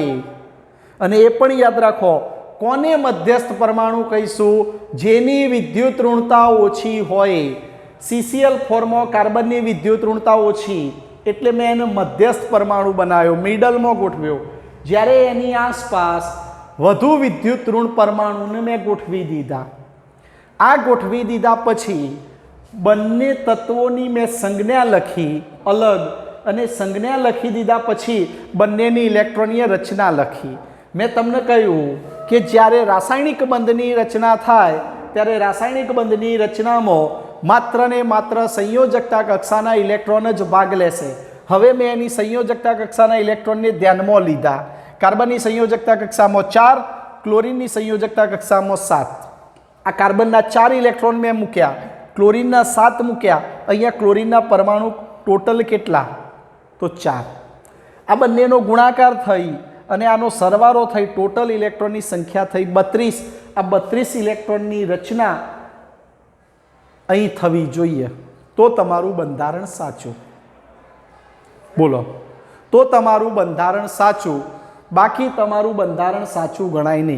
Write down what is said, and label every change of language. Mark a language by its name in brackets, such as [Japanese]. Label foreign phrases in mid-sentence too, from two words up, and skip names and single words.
[Gujarati] અને એ પણ યાદ રાખો, કોને મધ્યસ્થ પરમાણુ કહીશું? જેની વિદ્યુત ઋણતા ઓછી હોય। CCl4 માં કાર્બન ની વિદ્યુત ઋણતા ઓછી એટલે મેં એને મધ્યસ્થ પરમાણુ બનાવ્યો, મિડલ માં ગોઠવ્યો। જ્યારે એની આસપાસ વધુ વિદ્યુત ઋણ પરમાણુને મેં ગોઠવી દીધા। આ ગોઠવી દીધા પછી બંને તત્વોની મેં સંજ્ઞા લખી અલગ અને સંજ્ઞા લખી દીધા પછી બંનેની ઇલેક્ટ્રોનીય રચના લખી। મેં તમને કહ્યું કે જ્યારે રાસાયણિક બંધની રચના થાય ત્યારે રાસાયણિક બંધની રચનામાં માત્ર ને માત્ર સંયોજકતા કક્ષાના ઇલેક્ટ્રોન જ ભાગ લેશે। હવે મેં એની સંયોજકતા કક્ષાના ઇલેક્ટ્રોનને ધ્યાનમાં લીધા। કાર્બનની સંયોજકતા કક્ષામાં 4, ક્લોરીનની સંયોજકતા કક્ષામાં 7। આ કાર્બનના 4 ઇલેક્ટ્રોન મેં મૂક્યા, ક્લોરીનના 7 મૂક્યા। અહીંયા ક્લોરીનના પરમાણુ ટોટલ કેટલા? तो 4। આ બંનેનો ગુણાકાર થઈ અને આનો સરવાળો થઈ ટોટલ ઇલેક્ટ્રોનની સંખ્યા થઈ 32। આ 32 ઇલેક્ટ્રોનની રચના અહીં થવી જોઈએ તો તમારું બંધારણ સાચું। બોલો, તો તમારું બંધારણ સાચું, બાકી તમારું બંધારણ સાચું ગણાય નહીં।